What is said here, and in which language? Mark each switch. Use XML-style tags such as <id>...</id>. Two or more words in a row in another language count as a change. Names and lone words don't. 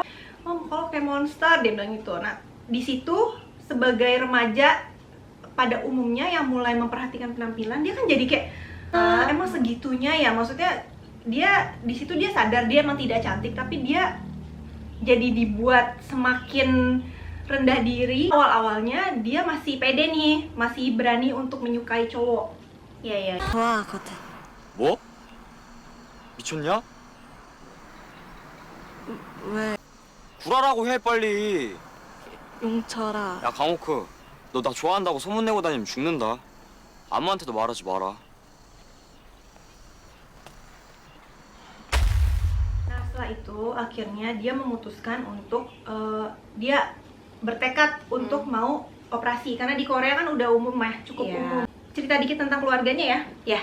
<id>Oh, kalau kayak monster dia bilang gitu. Nah, di situ sebagai remaja pada umumnya yang mulai memperhatikan penampilan, dia kan jadi kayak emang segitunya ya. Maksudnya dia di situ dia sadar dia emang tidak cantik, tapi dia jadi dibuat semakin rendah diri. Awal-awalnya dia masih pede nih, masih berani untuk menyukai cowok. Iya.</id> <ko>좋아하거든. 뭐? 미쳤냐? 왜? 구라라고 해 빨리. 용철아. 야 강호크, 너 나 좋아한다고 소문내고 다니면 죽는다. 아무한테도 말하지 마라.</ko> <id>Nah setelah itu akhirnya dia memutuskan untuk dia bertekad untuk mau operasi, karena di Korea kan udah umum ya, cukup umum. Cerita dikit tentang keluarganya ya. Ya.</id>